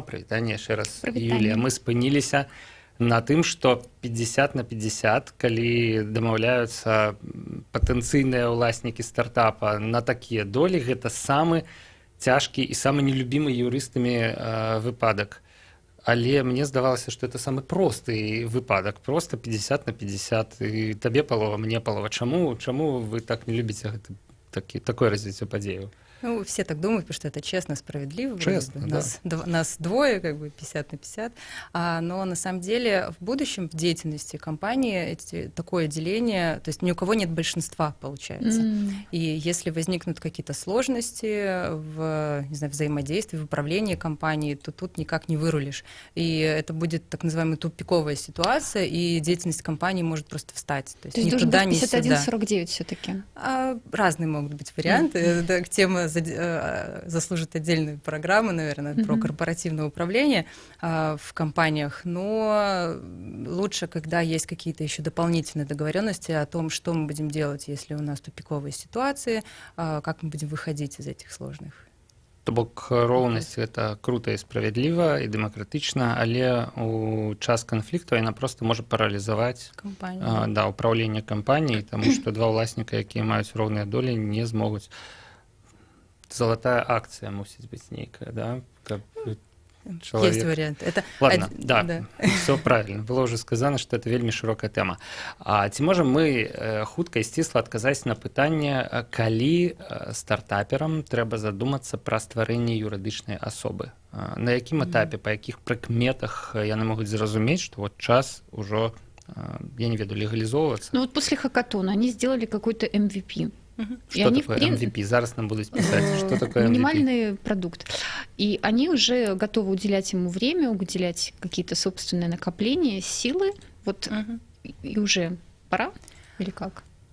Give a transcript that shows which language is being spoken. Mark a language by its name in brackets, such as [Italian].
[Belarusian] Прывітанне яшчэ раз, Юлія. Мы спыніліся на тым, што 50 на 50, калі дамаўляюцца патэнцыйныя ўласнікі стартапа на такія долі, гэта самы цяжкі і самы нелюбімы юрыстамі выпадак. Але мне здавалася, што это самы просты выпадак, просто 50 на 50, і табе палова, мне палова. Чаму вы так не любіце такое развіццё падзеяў? [Russian] Ну, все так думают, потому что это честно, справедливо. Честно, да. Нас двое, как бы 50 на 50. Но на самом деле в будущем в деятельности компании такое деление, то есть ни у кого нет большинства, получается. И если возникнут какие-то сложности в, не знаю, взаимодействии, в управлении компанией, то тут никак не вырулишь. И это будет так называемая тупиковая ситуация, и деятельность компании может просто встать. То есть ни туда, ни сюда. 51-49 все-таки? Разные могут быть варианты. Это тема заслужит отдельную программу, наверное, про корпоративное управление в компаниях, но лучше, когда есть какие-то еще дополнительные договоренности о том, что мы будем делать, если у нас тупиковые ситуации, как мы будем выходить из этих сложных. [Belarusian] То бок роўнасць гэта крута і справядліва і дэмакратычна, але у час канфлікту яна проста можа паралізаваць ўпраўленне кампаніі, таму што два ўласніка, якія маюць роўныя долі, не змогуць. [Russian] Золотая акция мусить быть некая, да? Как человек... Есть вариант. Это Ладно, да, все правильно. Было уже сказано, что это вельмі широкая тема. [Belarusian] А ці можем мы хутка і сцісла адказаць на пытанне, калі стартаперам трэба задумацца пра стварэнне юрыдычнай асобы? На якім этапе, па якіх прыкметах яны могуць зразумець, што вот час ужо, я не ведаю, легалізоўвацца? [Russian] Ну вот после хакатона они сделали какой-то MVP. Что такое MVP? Зараз нам будут писать, что такое MVP. Минимальный продукт. И они уже готовы уделять ему время, уделять какие-то собственные накопления, силы. Вот и уже пора или как?